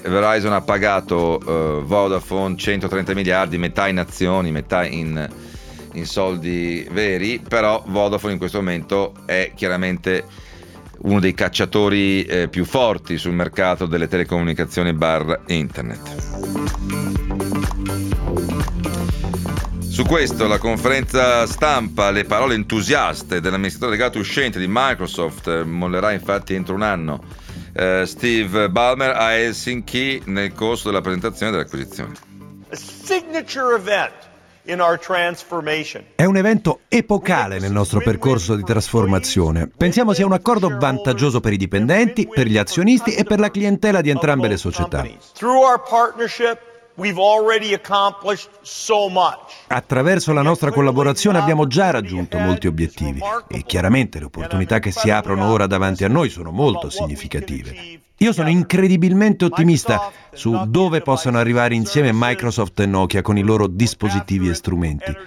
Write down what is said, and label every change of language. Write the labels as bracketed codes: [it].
[it] Verizon ha pagato Vodafone 130 miliardi, metà in azioni, metà in soldi veri, però Vodafone in questo momento è chiaramente uno dei cacciatori più forti sul mercato delle telecomunicazioni / internet. Su questo la conferenza stampa, le parole entusiaste dell'amministratore delegato uscente di Microsoft, mollerà infatti entro un anno, Steve Ballmer a Helsinki nel corso della presentazione dell'acquisizione. [en] signature event in our transformation. [it] È un evento epocale nel nostro percorso di trasformazione. Pensiamo sia un accordo vantaggioso per i dipendenti, per gli azionisti e per la clientela di entrambe le società. [en] Through our partnership, we've already accomplished so much. [it] Attraverso la nostra collaborazione abbiamo già raggiunto molti obiettivi e chiaramente le opportunità che si aprono ora davanti a noi sono molto significative. Io sono incredibilmente ottimista su dove possano arrivare insieme Microsoft e Nokia con i loro dispositivi e strumenti.